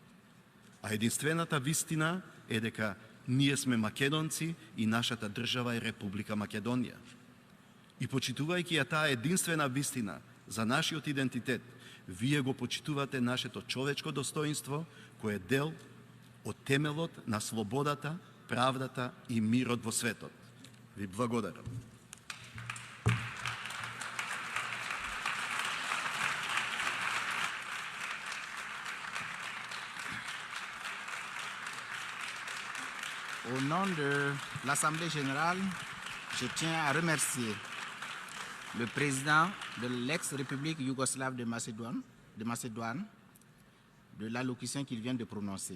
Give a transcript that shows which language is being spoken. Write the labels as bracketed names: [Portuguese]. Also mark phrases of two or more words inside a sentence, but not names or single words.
[Macedonian] А единствената вистина е дека ние сме македонци и нашата држава е Република Македонија. И почитувајќи ја таа единствена вистина за нашиот идентитет, вие го почитувате нашето човечко достоинство, кој е дел од темелот на слободата, правдата и мирот во светот. Ви благодарам. [French] Au nom de l'Assemblée générale, je tiens à remercier le président de l'ex-République yougoslave de Macédoine de l'allocution qu'il vient de prononcer.